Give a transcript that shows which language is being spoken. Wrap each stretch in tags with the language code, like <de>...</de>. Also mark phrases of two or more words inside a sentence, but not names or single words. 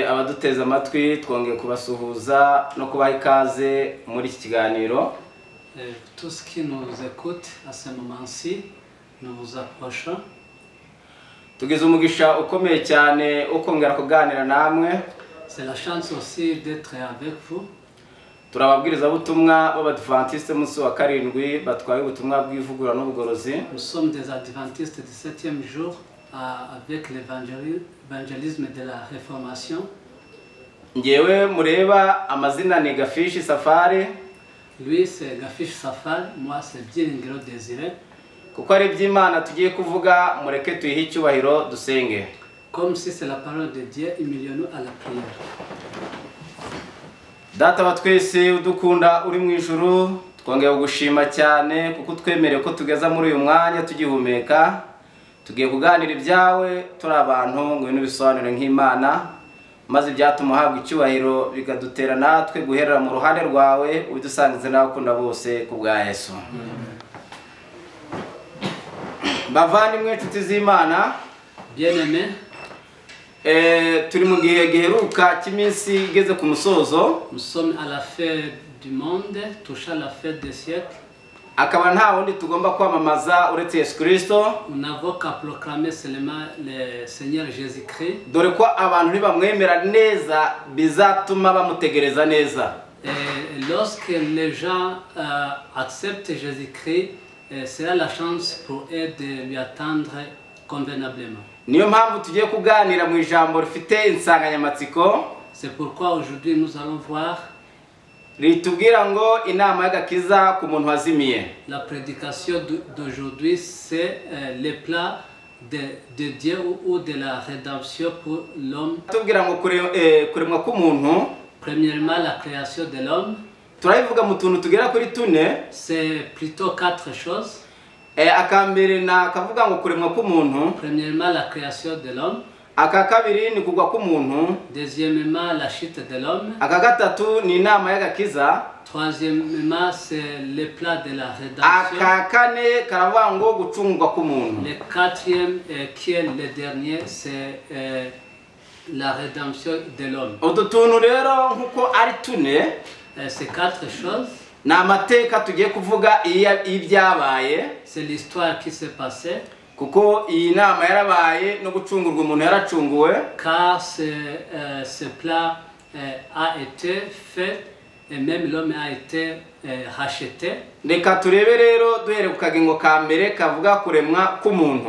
<rw>abaduteza amatwi twongeye kubasuhuza no kubaha ikaze muri iki kiganiro.</rw> <fr>Tous ceux qui nous écoutent à ce moment-ci, nous vous approchons.</fr> <rw>Tugize umugisha ukomeye cyane ukongera kuganira namwe.</rw> <fr>C'est la chance aussi d'être avec vous.</fr> <rw>Turababwiriza butumwa b'Abadventiste munsi wa karindwi batwaye ubutumwa bw'ivugurura n'ubugorozi.</rw> <fr>Nous sommes des adventistes du 7e jour avec l'évangélisme de la réformation.</fr> <rw>Ngewe mureba amazina ni Gafishi Safari.</rw> <fr>Lui c'est Gafishi Safari, moi c'est Byiringiro Désiré.</fr> <rw>Kuko ari by'Imana tugiye kuvuga mureke tuyihe icyubahiro dusenge.</rw> <fr>Comme si c'est la parole de Dieu, humilions-nous à la prière.</fr> <rw>Data wa twese udukunda uri mu ijuru, twongeye kugushima cyane kuko twemereye ko tugeza muri uyu mwanya tugihumeka. Tugiye kuganira ibyawe turi abantu ngo ibintu bisobanure nk'Imana, maze ibyatuma uhabwa icyubahiro bigadutera natwe guherera mu ruhande rwawe ubidusangize n'abakunda bose ku bwa Yesu. Bavandimwe inshuti z'Imana,</rw> <fr>Bien-aimés,</fr> <rw>turi mu gihe giheruka cy'iminsi igeze ku musozo.</rw> <fr>nous sommes à la fin du monde, touchant la fin des siècles.</fr> <rw>Akaba nta wundi tugomba kwamamaza uretse Yesu Kristo.</rw> <fr>Nous n'avons qu'à proclamer seulement le Seigneur Jésus-Christ.</fr> <rw>Dore ko abantu nibamwemera neza bizatuma bamutegereza neza.</rw> <fr>Et lorsque les gens acceptent Jésus-Christ, sera la chance pour eux de lui attendre convenablement.</fr> <rw>Niyo mpamvu tugiye kuganira mu ijambo rifite insanganyamatsiko.</rw> <fr>C'est pourquoi aujourd'hui nous allons voir</fr> <rw>Ritubwira ngo inama y'agakiza ku muntu wazimiye.</rw> <fr>la prédication d'aujourd'hui, c'est les plats de Dieu ou de la rédemption pour l'homme.</fr> <rw>Tubwira ngo kuremwa k'umuntu.</rw> <fr>Premièrement, la création de l'homme.</fr> <rw>Turabivuga mu tuntu tugera kuri tune.</rw> <fr>C'est plutôt 4 choses.</fr> <rw>Akambere na kavuga ngo kuremwa k'umuntu.</rw> <fr>Premièrement, la création de l'homme.</fr> <rw>Aka kabiri ni kugwa k'umuntu.</rw> <fr>Deuxièmement, la chute de l'homme.</fr> <rw>Aka gatatu ni inama y'agakiza.</rw> <fr>Troisièmement, c'est le plat de la rédemption.</fr> <rw>Aka kane karavuga ngo gucungwa k'umuntu.</rw> <fr>Le quatrième, qui est le dernier, c'est la rédemption de l'homme.</fr> <rw>Utu tuntu rero nkuko ari tune.</rw> <fr>Ces 4 choses,</fr> <rw>Ni amateka tugiye kuvuga ibyabaye.</rw> <fr>c'est l'histoire qui s'est passée.</fr> <rw>Kuko iyi nama yarabaye no gucungurwa umuntu yaracunguwe.</rw> <fr>Car ce plat a été fait et même l'homme a été racheté.</fr> <rw>Reka turebe rero duhere ku kagingo ka mbere kavuga kuremwa k'umuntu.</rw>